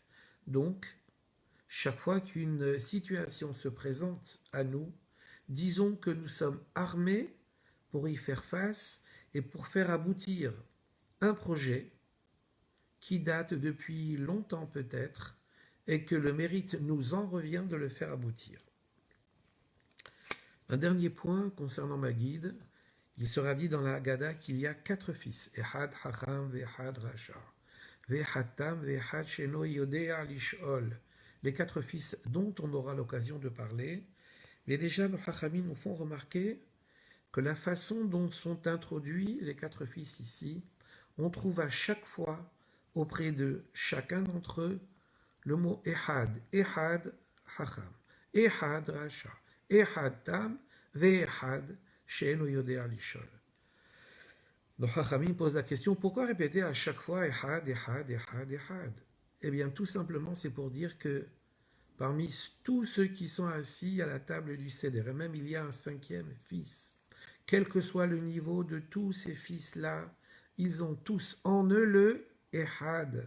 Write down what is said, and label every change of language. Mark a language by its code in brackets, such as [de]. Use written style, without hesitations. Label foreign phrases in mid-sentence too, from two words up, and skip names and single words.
[fr] Donc, chaque fois qu'une situation se présente à nous, disons que nous sommes armés pour y faire face et pour faire aboutir un projet qui date depuis longtemps peut-être et que le mérite nous en revient de le faire aboutir. Un dernier point concernant ma guide, il sera dit dans la Haggadah qu'il y a 4 fils, [he] אחד חכם ואחד רשע, ואחד תם ואחד שאינו יודע לשאול, [fr] les 4 fils dont on aura l'occasion de parler. Mais déjà, nos Chachamim nous font remarquer que la façon dont sont introduits les 4 fils ici, on trouve à chaque fois auprès de chacun d'entre eux le mot Ehad, [he] אחד חכם, אחד רשע, אחד תם, ואחד שאינו יודע לשאול. [fr] Nos Chachamim posent la question, pourquoi répéter à chaque fois Ehad, Ehad, Ehad, Ehad? Eh bien, tout simplement, c'est pour dire que parmi tous ceux qui sont assis à la table du Seder, et même il y a un 5e fils, quel que soit le niveau de tous ces fils-là, ils ont tous en eux le Ehad.